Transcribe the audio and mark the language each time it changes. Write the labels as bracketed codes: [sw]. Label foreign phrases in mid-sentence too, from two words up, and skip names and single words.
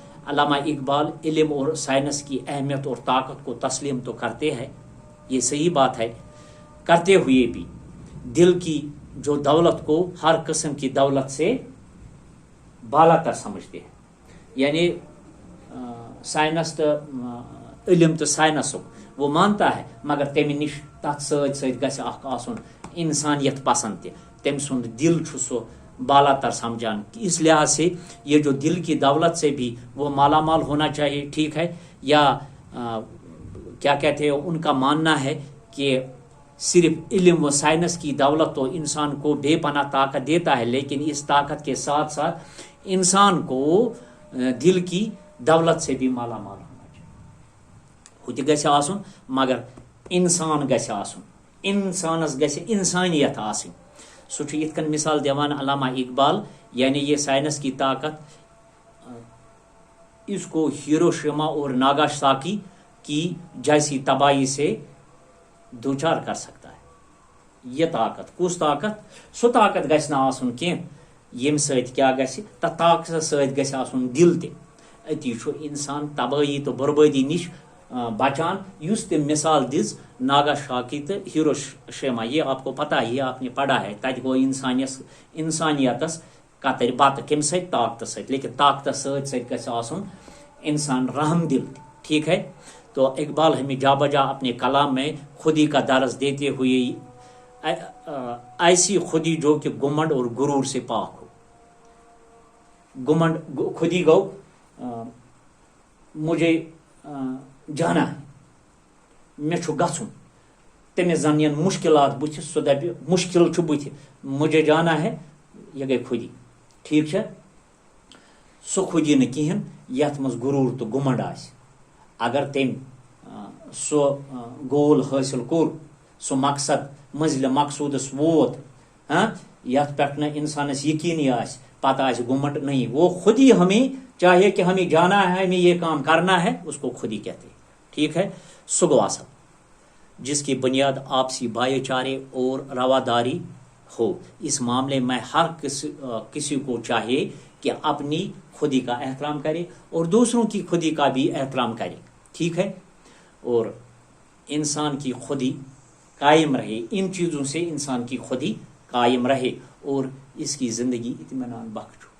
[ur] علامہ اقبال علم اور سائنس کی اہمیت اور طاقت کو تسلیم تو کرتے ہیں, یہ صحیح بات ہے, کرتے ہوئے بھی دل کی جو دولت کو ہر قسم کی دولت سے بالا تر سمجھتے ہیں. یعنی سائنس تو علم تو سائنس وہ مانتا ہے مگر [ks] تمہ نش تک ست گژھِ اکھ آسن انسانیت پسند تم سند دل سو بالا تر سمجھان. [ur] اس لحاظ سے یہ جو دل کی دولت سے بھی وہ مالا مال ہونا چاہیے. ٹھیک ہے. یا کیا کہتے ہیں ان کا ماننا ہے کہ صرف علم و سائنس کی دولت تو انسان کو بے پناہ طاقت دیتا ہے لیکن اس طاقت کے ساتھ ساتھ انسان کو دل کی دولت سے بھی مالا مال ہونا چاہیے، [ks] ہُہ تہِ گژھِ آسُن مگر انسان گژھِ آسُن، انسانس گژھِ انسانیت آسٕنۍ. سُہ چھُ یِتھ کٔنۍ مثال دِوان [ur] علامہ اقبال، یعنی یہ سائنس کی طاقت اس کو ہیروشیما اور ناگاساکی کی جیسی تباہی سے دوچار کر سکتا ہے. یہ طاقت کس طاقت؟ [ks] سو طاقت گژھِ نہٕ آسُن کینٛہہ ییٚمہِ سۭتۍ کیٛاہ گژھِ، تتھ طاقتس سۭتۍ گژھِ آسُن دل تہِ. أتی چھُ انسان تبٲہی تہٕ بربٲدی نِش بچان، یُس تہِ مثال دِژ ناگاساکی تہٕ ہیروشیما. [ur] یہ آپ کو پتہ ہے، یہ آپ نے پڑھا ہے. [ks] تتہِ گوٚو انسانیتس قطر بتہٕ کمہِ سۭتۍ؟ طاقتس سۭتۍ. لیکن طاقتس سۭتۍ سۭتۍ گژھِ آسُن انسان رحم دل تہِ. [ur] ٹھیک ہے. تو اقبال ہمیں جا بجا اپنے کلام میں خودی کا درس دیتے ہوئے ایسی خودی جو کہ گمنڈ اور غرور سے پاک ہو. گمنڈ خودی گو مجھے جانا ہے، [ks] مے چھُ گژھُن، تٔمِس زن ین مشکلات بُتھِ، سُہ دپہِ مشکل چھُ بُتھِ، [ur] مجھے جانا ہے، یہ گئی خودی. [ks] ٹھیک چھا؟ سُہ خودی نہٕ کِہیٖنۍ یتھ منٛز غرور تہٕ گمنڈ آسہِ. اگر تٔمۍ سُہ گول حٲصِل کوٚر، سُہ مقصد منزلِ مقصوٗدس ووت، یتھ پٮ۪ٹھ نہٕ انسانس یقینی آسہِ، پتہ آسہِ گمنڈ [ur] نہیں، وہ خود ہی ہمیں چاہیے کہ ہمیں جانا ہے، ہمیں یہ کام کرنا ہے، اس کو خود ہی کہتے ہیں. ٹھیک ہے. [ks] سُہ گوٚو اصل [ur] جس کی بنیاد آپسی بھائی چارے اور رواداری ہو. اس معاملے میں ہر کسی کو چاہیے کہ اپنی خودی کا احترام کرے اور دوسروں کی خودی کا بھی احترام کرے. ٹھیک ہے. اور انسان کی خودی قائم رہے، ان چیزوں سے انسان کی خودی قائم رہے اور اس کی زندگی اطمینان بخش ہو.